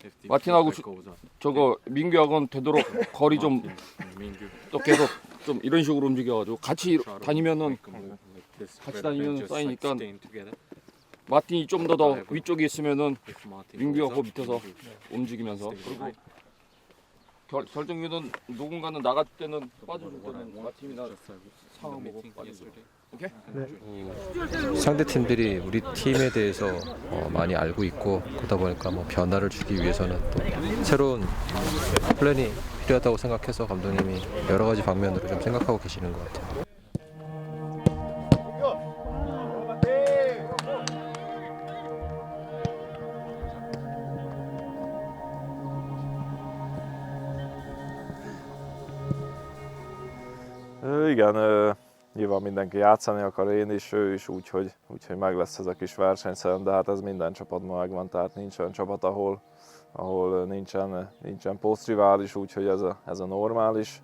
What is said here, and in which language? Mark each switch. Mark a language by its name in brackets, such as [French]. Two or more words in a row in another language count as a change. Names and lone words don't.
[Korean] 마틴하고 저거 민규하고는 되도록 거리 좀 또 계속 좀 이런 식으로 움직여가지고 같이 다니면은 쌓이니까 마틴이 좀 더 위쪽에 있으면은 민규가 그 밑에서 움직이면서 그리고 결정규는 누군가는 나갈 때는 빠져줄 때는 마틴이나 상황보고 빠져줘. 오케이? 상대 팀들이 우리 팀에 대해서 많이 알고 있고 그러다 보니까 뭐 변화를 주기 위해서는 또 새로운 플랜이 필요하다고 생각해서 감독님이 여러 가지 방면으로 좀 생각하고 계시는 것 같아요. [Hungarian] Igen, nyilván mindenki játszani akar, én is, ő is, úgyhogy meg lesz ez a kis versenyszerem, de hát ez minden csapatban megvan, tehát nincs olyan csapat, ahol nincsen posztrivális, úgyhogy ez a normális.